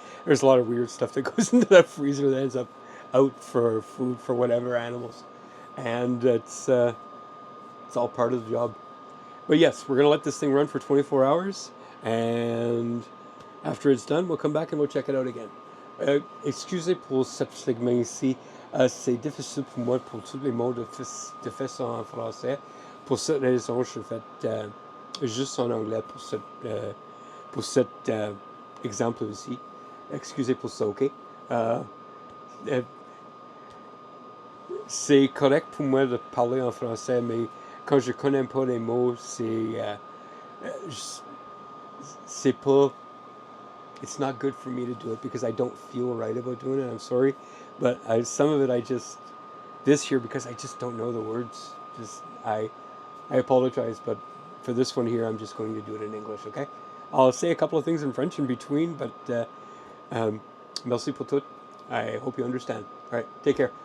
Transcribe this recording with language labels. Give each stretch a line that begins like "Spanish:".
English: And there's a lot of weird stuff that goes into that freezer that ends up out for food for whatever animals. And it's all part of the job. But yes, we're going to let this thing run for 24 hours. And after it's done, we'll come back and we'll check it out again.
French: Excusez pour cette segment ici. C'est difficile pour moi pour tous les mots de faire ça en français. Pour cette raison, je fais juste en anglais pour cet exemple ici. Excusez pour ça, ok? C'est correct pour moi de parler en français, mais quand je connais pas les mots, c'est pas...
English: It's not good for me to do it because I don't feel right about doing it. I'm sorry, but some of it this here, because I just don't know the words. I apologize, but for this one here, I'm just going to do it in English. Okay, I'll say a couple of things in French in between, but
French: merci pour tout.
English: I hope you understand. All right, take care.